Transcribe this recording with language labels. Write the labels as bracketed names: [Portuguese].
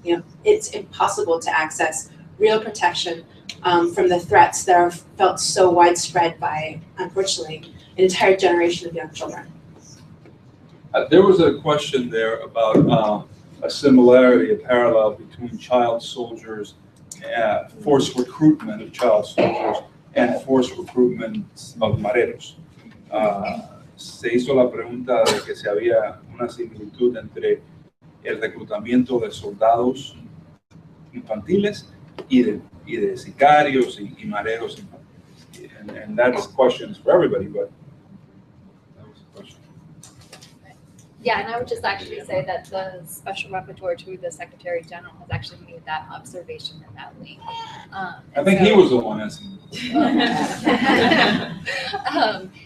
[English] You know, it's impossible to access real protection from the threats that are felt so widespread by, unfortunately, an entire generation of young children. There was a question there about a similarity, a parallel between child soldiers, forced recruitment of child soldiers, and forced recruitment of mareros. [Spanish] Se hizo la pregunta de que si había una similitud entre el reclutamiento de soldados infantiles y de sicarios y mareros infantiles. [English] And that question is for everybody, but that was the question. Yeah, and I would just actually say that the special rapporteur to the Secretary General has actually made that observation in that link. I think he was the one asking.